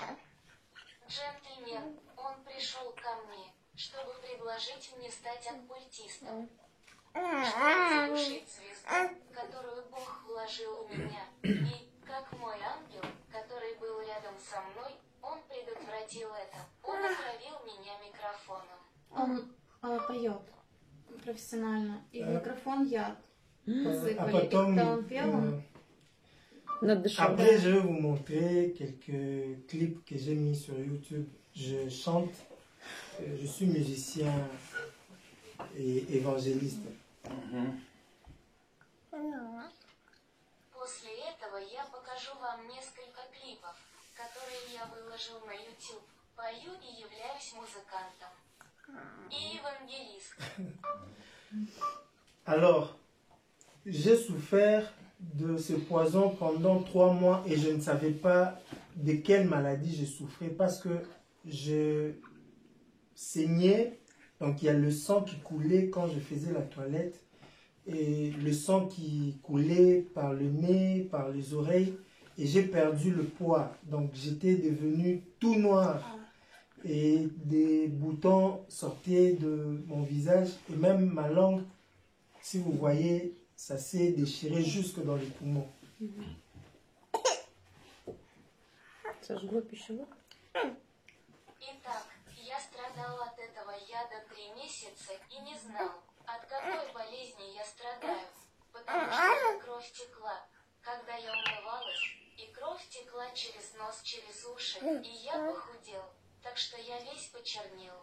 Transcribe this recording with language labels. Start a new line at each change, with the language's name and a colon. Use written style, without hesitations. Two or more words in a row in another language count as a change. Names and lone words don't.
Russian: Джентльмен, он пришел ко мне, чтобы предложить мне стать оккультистом, чтобы заглушить звезду, которую Бог вложил в меня, и, как мой ангел, который был рядом со мной, он предотвратил это. Он отравил меня микрофоном. Он поет профессионально, и в микрофон яд А посыпали. И потом, когда он пел, он... Надышал.
French: après, je vais vous montrer quelques clips que j'ai mis sur YouTube. Je chante, je suis musicien et évangéliste.
Russian: После этого я покажу вам несколько клипов, которые я выложил на YouTube. Пою и являюсь музыкантом. И évangéliste.
French: Alors, j'ai souffert de ce poison pendant 3 mois et je ne savais pas de quelle maladie je souffrais parce que je saignais. Donc il y a le sang qui coulait quand je faisais la toilette et le sang qui coulait par le nez, par les oreilles et j'ai perdu le poids. Donc j'étais devenu tout noir et des boutons sortaient de mon visage et même ma langue, si vous voyez, ça s'est déchiré jusque dans les poumons.
Russian: Сожгло пищевод. Итак, я страдал от этого яда 3 месяца и не знал, от какой болезни я страдаю, потому что кровь текла, когда я умывалась, и кровь текла через нос, через уши, и я похудел, так что я весь почернел.